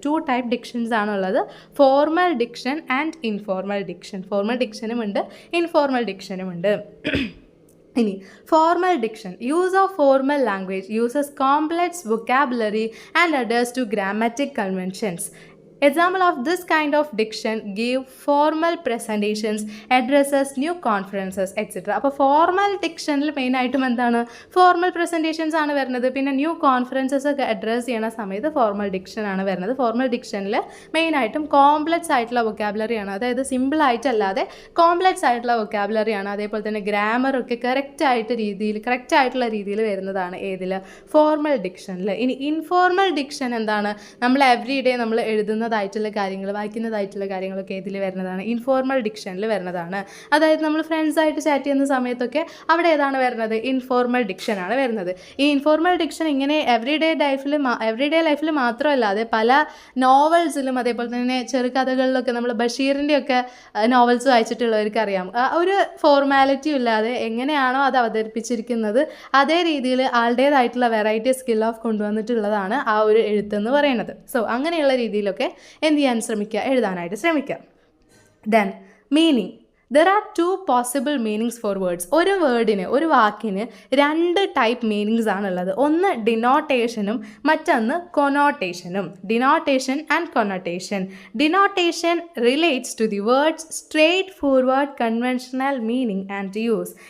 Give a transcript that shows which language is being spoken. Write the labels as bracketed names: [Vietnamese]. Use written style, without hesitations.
[English] 2 type dictions ആണുള്ളത്, formal diction and informal diction. [Malayalam] Formal ഡിക്ഷനും ഉണ്ട്, informal ഡിക്ഷനും ഉണ്ട്. ഇനി formal diction. [English] Use of formal language uses complex vocabulary and adheres to grammatic conventions. Example of this kind of diction give formal presentations, addresses, new conferences, etc. [Malayalam] അപ്പോൾ formal ഡിക്ഷനിൽ മെയിനായിട്ടും എന്താണ്, formal presentations ആണ് വരുന്നത്. പിന്നെ new conferences ഒക്കെ address ചെയ്യണ സമയത്ത് formal diction ആണ് വരുന്നത്. ഫോർമൽ ഡിക്ഷനിൽ മെയിനായിട്ടും കോംപ്ലെക്സ് ആയിട്ടുള്ള വൊക്കാബുലറിയാണ്, അതായത് സിമ്പിൾ ആയിട്ടല്ലാതെ കോംപ്ലെക്സ് ആയിട്ടുള്ള വൊക്കാബുലറിയാണ്. അതേപോലെ തന്നെ ഗ്രാമറൊക്കെ കറക്റ്റ് ആയിട്ടുള്ള രീതിയിൽ വരുന്നതാണ് ഏതിൽ, ഫോർമൽ ഡിക്ഷനിൽ. ഇനി ഇൻഫോർമൽ ഡിക്ഷൻ എന്താണ്, നമ്മൾ എവറി ഡേ നമ്മൾ എഴുതുന്ന കാര്യങ്ങൾ വായിക്കുന്നതായിട്ടുള്ള കാര്യങ്ങളൊക്കെ ഇതിൽ വരുന്നതാണ്, ഇൻഫോർമൽ ഡിക്ഷനിൽ വരുന്നതാണ്. അതായത് നമ്മൾ ഫ്രണ്ട്സായിട്ട് ചാറ്റ് ചെയ്യുന്ന സമയത്തൊക്കെ അവിടെ ഏതാണ് വരുന്നത്, ഇൻഫോർമൽ ഡിക്ഷനാണ് വരുന്നത്. ഈ ഇൻഫോർമൽ ഡിക്ഷൻ ഇങ്ങനെ എവറിഡേ ലൈഫിൽ മാത്രമല്ലാതെ പല നോവൽസിലും അതേപോലെ തന്നെ ചെറുകഥകളിലൊക്കെ നമ്മൾ ബഷീറിൻ്റെയൊക്കെ നോവൽസ് വായിച്ചിട്ടുള്ളവർക്ക് അറിയാം, ഒരു ഫോർമാലിറ്റി ഇല്ലാതെ എങ്ങനെയാണോ അത് അവതരിപ്പിച്ചിരിക്കുന്നത് അതേ രീതിയിൽ ആളുടേതായിട്ടുള്ള വെറൈറ്റി സ്കിൽ ഓഫ് കൊണ്ടുവന്നിട്ടുള്ളതാണ് ആ ഒരു എഴുത്തെന്ന് പറയുന്നത്. സോ അങ്ങനെയുള്ള രീതിയിലൊക്കെ എന്ത് ചെയ്യാൻ ശ്രമിക്കുക, എഴുതാനായിട്ട് ശ്രമിക്കുക. [English] Then meaning. There are 2 possible meanings for words. [Malayalam] ഒരു വേർഡിന്, ഒരു വാക്കിന് 2 ടൈപ്പ് മീനിങ്സ് ആണുള്ളത്. ഒന്ന് ഡിനോട്ടേഷനും മറ്റൊന്ന് കൊനോട്ടേഷനും. [English] Denotation and connotation. Denotation relates to the words straightforward conventional meaning and use.